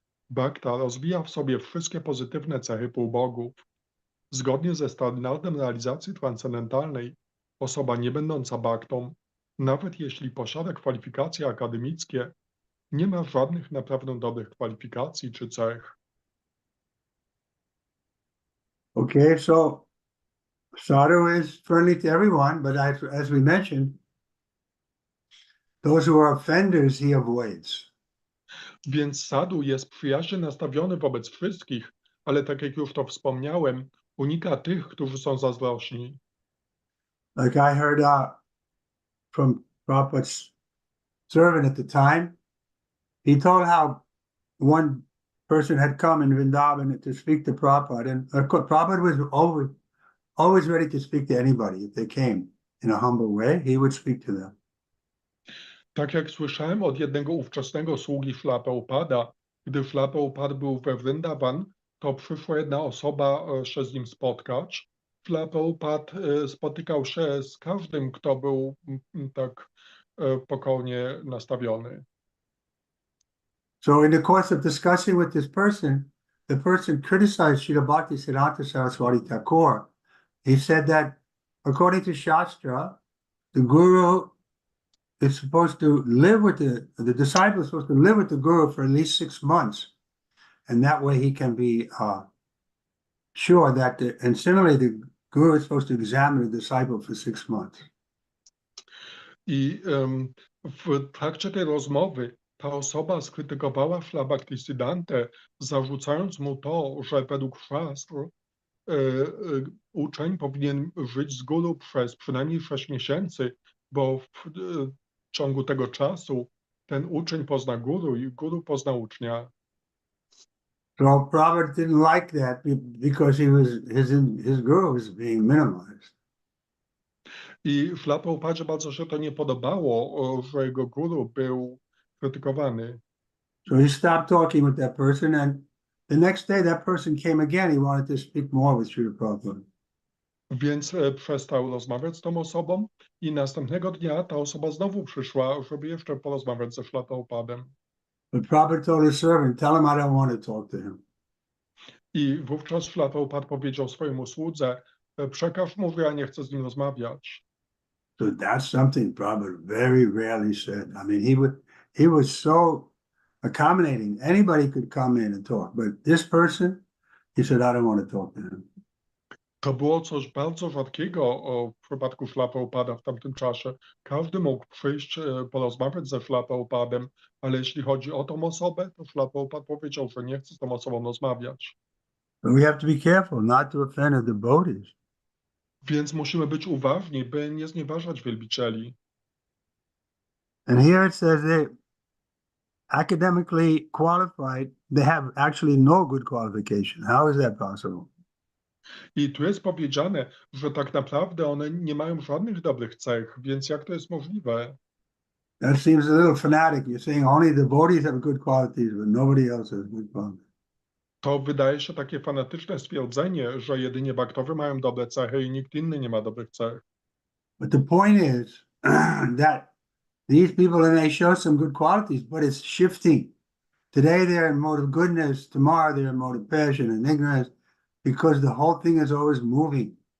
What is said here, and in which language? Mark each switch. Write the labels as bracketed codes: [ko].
[pl] Bhakta rozwija w sobie wszystkie pozytywne cechy półbogów. Zgodnie ze standardem realizacji transcendentalnej, osoba nie będąca Bhaktą, nawet jeśli posiada kwalifikacje akademickie, nie ma żadnych naprawdę dobrych kwalifikacji czy cech. [en] Okay, so sadhu is friendly to everyone, but as we mentioned, those who are offenders he avoids. [pl] Więc sadhu jest przyjaźnie nastawiony wobec wszystkich, ale tak jak już to wspomniałem, unika tych, którzy są zazdrośni. [en] Like I heard from Prabhupada's servant at the time, he told how one person had come in Vrindavan to speak to Prabhupada, and of course, Prabhupada was always ready to speak to anybody if they came in a humble way. He would speak to them. [pl] Tak jak słyszałem od jednego ówczesnego sługi Śrila Prabhupada, gdy Śrila Prabhupada był we Vrindavan, to przyszła jedna osoba się z nim spotkać. Śrila Prabhupada spotykał się z każdym, kto był tak pokornie nastawiony. [en] So in the course of discussing with this person, the person criticized Srila Bhaktisiddhanta Saraswati Thakur. He said that according to Shastra, the guru is supposed to live with the disciple is supposed to live with the guru for at least 6 months, and that way he can be sure that and similarly the guru is supposed to examine the disciple for 6 months. [pl] I w trakcie tej rozmowy ta osoba skrytykowała Shri Bhaktisiddhantę, zarzucając mu to, że według szastr uczeń powinien żyć z guru przez przynajmniej 6 miesięcy, bo w ciągu tego czasu ten uczeń pozna guru i guru pozna ucznia. [en] So Prabhupada didn't like that because his guru was being minimized. [pl] I Shri Prabhupadzie bardzo się to nie podobało, że jego guru był krytykowany. [en] So he stopped talking with that person, and the next day that person came again. He wanted to speak more with Srila Prabhupada. [pl] Więc przestał rozmawiać z tą osobą i następnego dnia ta osoba znowu przyszła, żeby jeszcze porozmawiać ze Shri Prabhupadem. [en] But Prabhupada told his servant, tell him I don't want to talk to him. [pl] I wówczas Shri Prabhupada powiedział swojemu słudze, przekaż mu, że ja nie chcę z nim rozmawiać. [en] So that's something Prabhupada very rarely said. I mean, he was so accommodating. Anybody could come in and talk, but this person, he said, I don't want to talk to him. [pl] To było coś bardzo rzadkiego w przypadku Shri Prabhupada w tamtym czasie. Każdy mógł przyjść, porozmawiać ze Shri Prabhupadem, ale jeśli chodzi o tą osobę, to Shri Prabhupada powiedział, że nie chce z tą osobą rozmawiać. [en] But we have to be careful not to offend the devotees. [pl] Więc musimy być uważni, by nie znieważać wielbicieli. [en] And here it says they academically qualified, they have actually no good qualification. How is that possible? [pl] I tu jest powiedziane, że tak naprawdę one nie mają żadnych dobrych cech, więc jak to jest możliwe? [en] That seems a little fanatic. You're saying only devotees have good qualities, but nobody else has good qualities. [pl] To wydaje się takie fanatyczne stwierdzenie, że jedynie baktowie mają dobre cechy i nikt inny nie ma dobrych cech. [en] But the point is that these people may show some good qualities, but it's shifting. Today they're in mode of goodness, tomorrow they're in mode of passion and ignorance, because the whole thing is always moving.